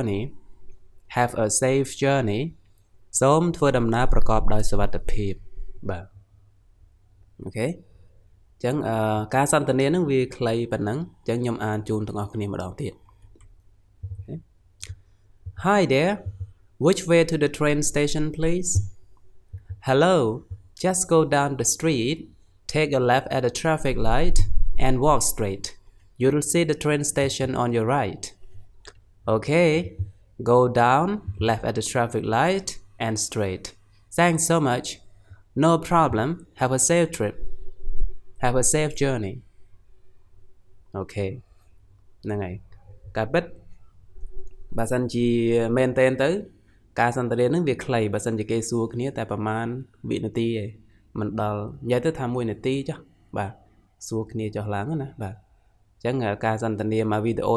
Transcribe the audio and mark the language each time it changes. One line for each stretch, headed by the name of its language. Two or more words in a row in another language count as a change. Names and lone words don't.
Khmer: journey សូមធ្វើដំណើរប្រកបដោយសុវត្ថិភាពបាទអូខេអញ្ចឹងការសន្ទនានឹងវាខ្លីប៉ុណ្ណឹងអញ្ចឹងខ្ញុំអានជូនទាំងអស់គ្នាម្ដងទៀត
English: Hi there which way to the train station please Hello just go down the street take a left at the traffic light and walk straight you'll see the train station on your right Okay go down left at the traffic light and straight thanks so much no problem have a safe trip have a safe journey
Khmer: Okay ហ្នឹងហើយការពិតបើសិនជាមែនតែនទៅការសន្ទនានឹងវាខ្លីបើសិនជាគេសួរគ្នាតែប្រហែលវិនាទីឯង មិនដល់និយាយទៅថា1នាទីចុះបាទសួរគ្នាចុះឡើងណាបាទអញ្ចឹងការសន្ទនាមកវីដេអូ